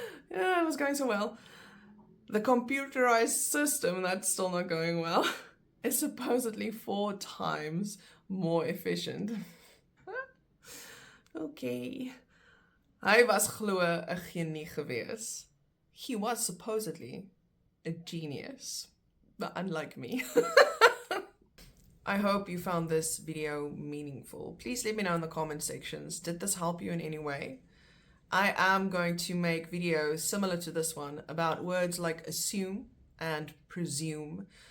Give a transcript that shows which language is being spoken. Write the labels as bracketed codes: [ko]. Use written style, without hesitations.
[en] yeah, it was going so well. The computerized system, that's still not going well, is supposedly 4 times more efficient. Okay. [af] Hy was glo 'n genie gewees. [en] He was supposedly a genius, but unlike me. I hope you found this video meaningful. Please let me know in the comment sections. Did this help you in any way? I am going to make videos similar to this one about words like assume and presume.